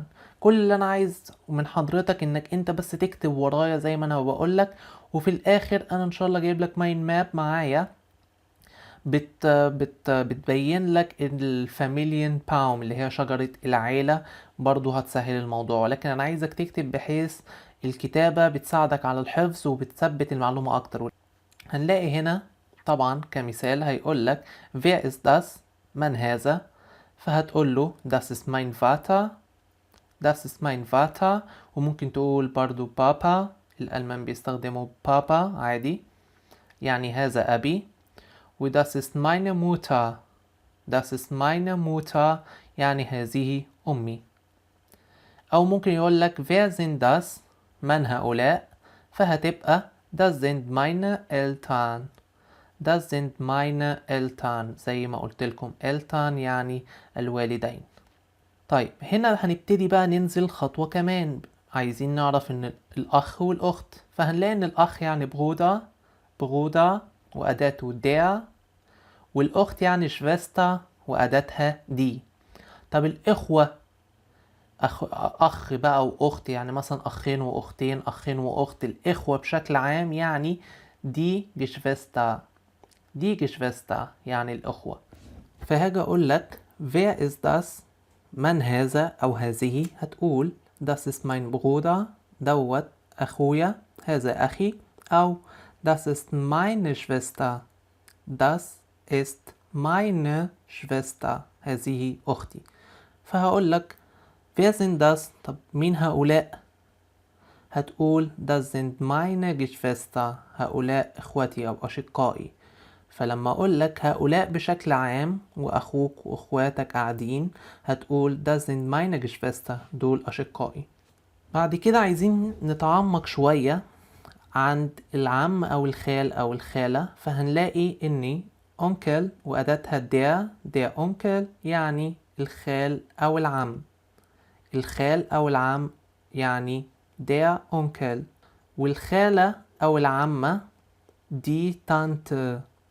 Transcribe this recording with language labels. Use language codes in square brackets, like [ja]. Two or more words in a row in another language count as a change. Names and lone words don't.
[ar] كل اللي أنا عايز من حضرتك إنك أنت بس تكتب ورايا زي ما أنا بقولك، وفي الآخر أنا إن شاء الله جايب لك [en] mind map [ar] معايا بتبين لك [de] Familien Baum [ar] اللي هي شجرة العيلة، برضو هتسهل الموضوع. ولكن انا عايزك تكتب بحيث الكتابة بتساعدك على الحفظ وبتثبت المعلومة اكتر. هنلاقي هنا طبعا كمثال هيقول لك [de] wer ist das. [ar] من هذا؟ فهتقول له [de] das ist mein Vater. das ist mein Vater. [ar] وممكن تقول برضو بابا. الألمان بيستخدموا بابا عادي، يعني هذا أبي. [de] و das ist meine Mutter. das ist meine Mutter [ar] يعني هذه أمي. أو ممكن يقول لك [de] wer sind das. [ar] من هؤلاء؟ فهتبقى [de] das sind meine Eltern. das sind meine Eltern [ar] زي ما قلت لكم Eltern يعني الوالدين. طيب هنا هنبتدي بقى ننزل خطوة كمان. عايزين نعرف ان الأخ والأخت، فهنلاقي ان الأخ يعني برودا. برودا وأداته der، والأخت يعني شفيستا وأداتها دي. طب الإخوة أخ بقى وأخت، يعني مثلا أخين وأختين، أخين وأخت. الإخوة بشكل عام يعني [de] die Geschwister. die Geschwister [ar] يعني الأخوة. فهاجي أقول لك [de] wer ist das. [ar] من هذا أو هذه؟ هتقول [de] das ist mein Bruder. [ar] دوت أخويا، هذا أخي. [de] أو das ist meine Schwester. das ist meine Schwester. [ar] هذه أختي. فهقول لك [de] wer sind das. [ar] طب مين هؤلاء؟ هتقول [de] das sind meine Geschwister. [ar] هؤلاء إخوتي أو أشقائي. فلما اقول لك هؤلاء بشكل عام واخوك واخواتك قاعدين، هتقول [de] das sind meine Geschwister، [ar] دول اشقائي. بعد كده عايزين نتعمق شوية عند العم او الخال او الخالة، فهنلاقي ان اونكل واداتها [de] der Onkel [ar] يعني الخال او العم، الخال او العم يعني [de] der Onkel, [ar] والخالة او العمة [de] die Tante,